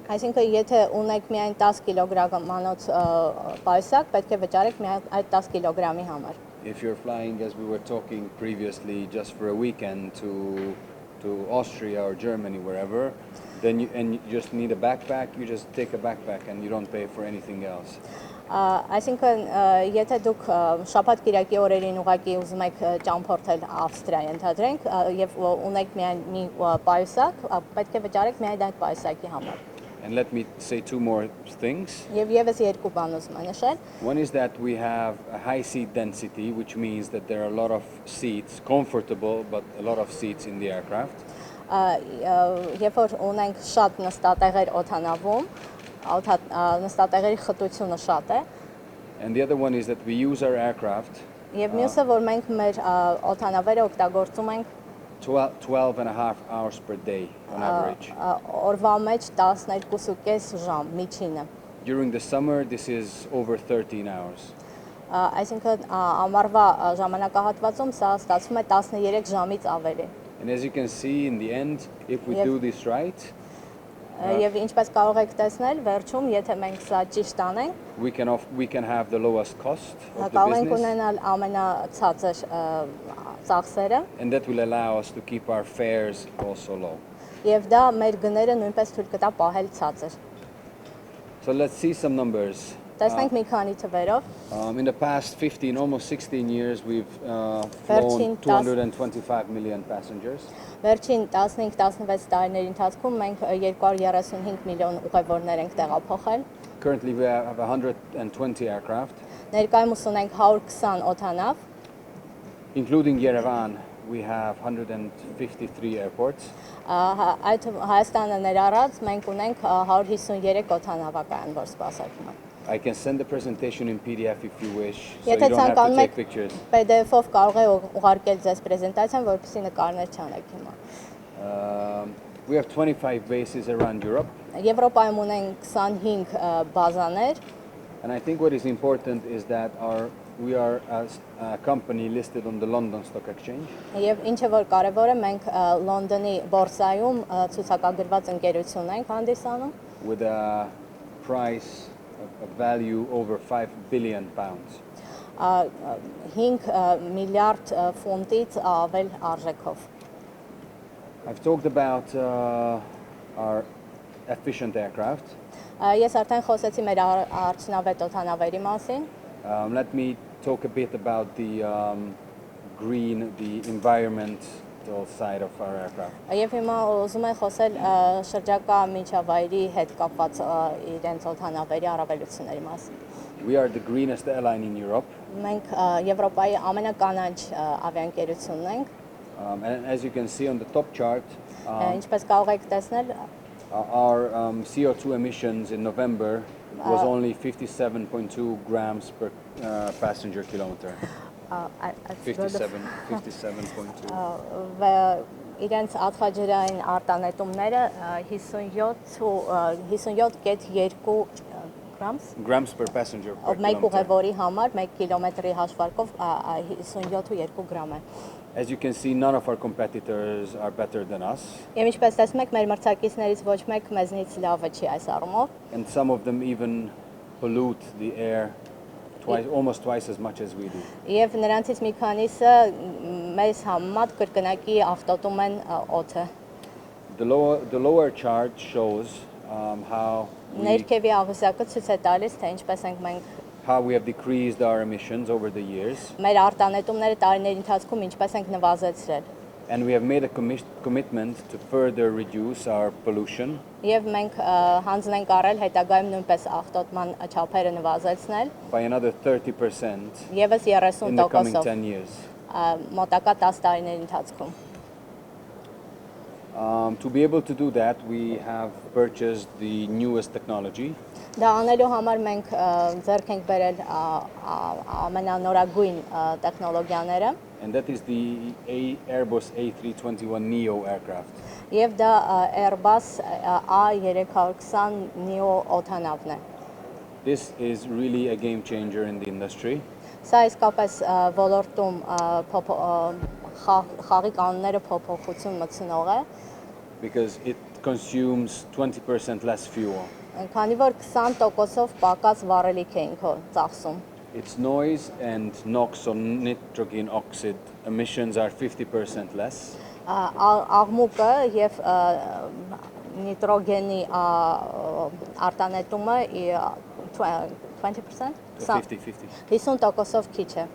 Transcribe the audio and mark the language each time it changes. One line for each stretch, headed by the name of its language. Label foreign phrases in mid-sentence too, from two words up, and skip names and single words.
Armenian: Այսինքն եթե ունեք միայն 10 կիլոգրամանոց պայուսակ, պետք է վճարեք միայն այդ 10 կիլոգրամի համար։
English: If you're flying, as we were talking previously, just for a weekend to Austria or Germany, wherever, then you just need a backpack, you just take a backpack and you don't pay for anything else.
Armenian: Այսինքն եթե դուք շաբաթ կիրակի օրերին ուղղակի ուզում եք ճամփորդել Ավստրիա, ընդհանրենք, եւ ունեք միայն մի պայուսակ, պետք է վճարեք միայն այդ պայուսակի համար։
English: And let me say two more things.
Armenian: Եվ եւս երկու բան ուզում եմ նշել։
English: One is that we have a high seat density, which means that there are a lot of seats, comfortable, but a lot of seats in the aircraft.
Armenian: Երբ որ ունենք շատ նստատեղեր օդանավում, նստատեղերի խտությունը շատ է։
English: And the other one is that we use our aircraft
Armenian: Եվ մյուսը որ մենք մեր օդանավերը օգտագործում ենք
English: 12 and a half hours per day on average.
Armenian: օրվա մեջ 12.5 ժամ միջինը։
English: During the summer, this is over 13 hours.
Armenian: Այսինքն ամառվա ժամանակահատվածում սա ստացվում է 13 ժամից ավելի։
English: And as you can see, in the end, if we do this right,
Armenian: Եվ ինչպես կարող եք տեսնել, վերջում, եթե մենք սա ճիշտ անենք,
English: we can have the lowest cost of the
Armenian: կարող ենք
English: business,
Armenian: ունենալ ամենացածր ծախսերը,
English: and that will allow us to keep our fares also low.
Armenian: եւ դա մեր գները նույնպես թույլ կտա պահել ցածր։
English: So let's see some numbers.
Armenian: Տեսնենք մի քանի թվերով։
English: In the past 15, almost 16 years, we've flown 225 million passengers.
Armenian: Վերջին 15-16 տարիների ընթացքում մենք 235 միլիոն ուղևորներ ենք տեղափոխել։
English: Currently, we have 120 aircraft,
Armenian: Ներկայումս ունենք 120 օդանավ,
English: including Yerevan. We have 153 airports.
Armenian: Այդ Հայաստանը ներառած մենք ունենք 153 օդանավակայան, որ սպասարկում են։
English: I can send the presentation in PDF if you wish, so you
Armenian: Եթե
English: don't have to
Armenian: ցանկանում
English: take
Armenian: եք
English: pictures.
Armenian: PDF-ով կարող եք ուղարկել ձեզ պրեզենտացիան, որպեսզի նկարներ չանեք հիմա։
English: We have 25 bases around Europe,
Armenian: Եվրոպայում ունենք 25 բազաներ,
English: and I think what is important is that we are a company listed on the London Stock Exchange.
Armenian: եւ ինչը որ կարեւոր է, մենք Լոնդոնի բորսայում ցուցակագրված ընկերություն ենք հանդիսանում,
English: With a price, a value over 5 billion pounds.
Armenian: 5 միլիարդ ֆունտից ավել արժեքով։
English: I've talked about our efficient aircraft.
Armenian: Ես արդեն խոսեցի մեր արդյունավետ օդանավերի մասին։
English: Let me talk a bit about the environmental side of our aircraft.
Armenian: Եվ հիմա ուզում եմ խոսել շրջակա միջավայրի հետ կապված իրենց օդանավերի առավելությունների մասին։
English: We are the greenest airline in Europe.
Armenian: Մենք Եվրոպայի ամենականաչ ավիաընկերությունն ենք։
English: And as you can see on the top chart,
Armenian: Ինչպես կարող եք տեսնել,
English: our CO2 emissions in November was only 57.2 grams per passenger kilometer. 57.2.
Armenian: Իրենց ածխաջրային արտանետումները 57.2
English: Grams per passenger per
Armenian: մեկ
English: kilometer.
Armenian: ուղևորի համար 1 կիլոմետրի հաշվարկով 57.2 գրամ է։
English: As you can see, none of our competitors are better than us,
Armenian: Եվ ինչպես տեսնում եք, մեր մրցակիցներից ոչ մեկ մեզնից լավը չի այս առումով։
English: and some of them even pollute the air almost twice as much as we do.
Armenian: Եվ նրանցից մի քանիսը մեզ համեմատ կրկնակի ավտոտում են օդը։
English: The lower chart shows how
Armenian: Ներքևի աղյուսակը ցույց է տալիս, թե ինչպես ենք մենք
English: we have decreased our emissions over the years,
Armenian: մեր արտանետումները տարիների ընթացքում ինչպես ենք նվազեցրել։
English: and we have made a commitment to further reduce our pollution
Armenian: Եվ մենք հանձն ենք առել հետագայում նույնպես աղտոտման չափերը նվազեցնել,
English: by another 30%
Armenian: եւս
English: in the coming
Armenian: 30%-ով
English: 10 years.
Armenian: մոտակա 10 տարիների ընթացքում։
English: To be able to do that, we have purchased the newest technology.
Armenian: Դա անելու համար մենք ձեռք ենք բերել ամենանորագույն տեխնոլոգիաները,
English: And that is the Airbus A321neo aircraft.
Armenian: Եվ դա Airbus A320 neo օդանավն է։
English: This is really a game changer in the industry.
Armenian: Սա իսկապես ոլորտում խաղի կանոնները փոփոխություն մտցնող է,
English: because it consumes 20% less fuel.
Armenian: քանի որ 20%-ով պակաս վառելիք է ինքը ծախսում։
English: Its noise and NOx or nitrogen oxide emissions are 50% less.
Armenian: Աղմուկը եւ նիտրոգենի արտանետումը 20%, 50%-ով քիչ է։